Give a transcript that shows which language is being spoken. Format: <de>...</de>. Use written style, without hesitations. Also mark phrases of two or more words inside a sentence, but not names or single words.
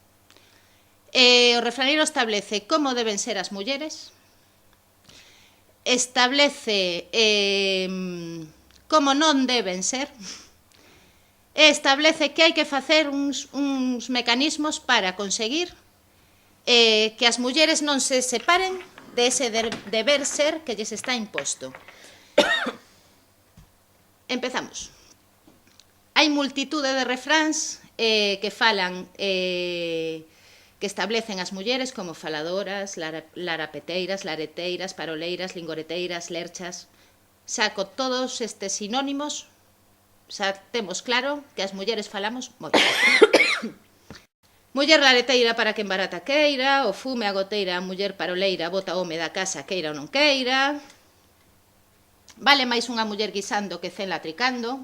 <gl>O refraneiro establece como deben ser as mulleres, establece como non deben ser, establece que hai que facer uns mecanismos para conseguir que as mulleres non se separen de ese deber ser que lles está imposto. Empezamos. Hai multitude de refráns que falan, que establecen as mulleres como faladoras, larapeteiras, lareteiras, paroleiras, lingoreteiras, lerchas. Saco todos estes sinónimos. Xa temos claro que as mulleres falamos moito. Muller lareteira para quen barata queira, o fume a goteira a muller paroleira bota home da casa queira ou non queira. Vale máis unha muller guisando que 100 latricando.</gl>